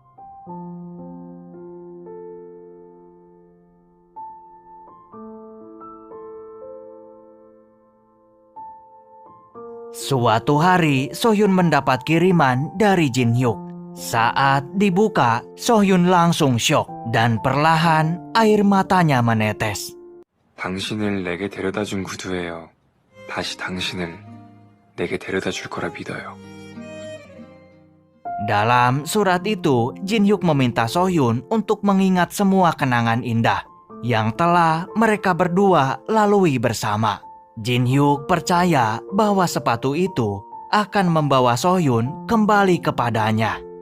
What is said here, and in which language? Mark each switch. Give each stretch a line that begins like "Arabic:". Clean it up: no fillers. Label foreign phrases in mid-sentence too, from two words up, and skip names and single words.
Indonesian: Suatu hari, Sohyun mendapat kiriman dari Jin Hyuk. Saat dibuka, Sohyun langsung syok dan perlahan air matanya menetes.
Korean: 당신을 내게 데려다 준 구두예요. 다시 당신을 내게 데려다 줄 거라 믿어요.
Indonesian: Dalam surat itu, Jin Hyuk meminta Sohyun untuk mengingat semua kenangan indah yang telah mereka berdua lalui bersama. Jin Hyuk percaya bahwa sepatu itu akan membawa Sohyun kembali kepadanya.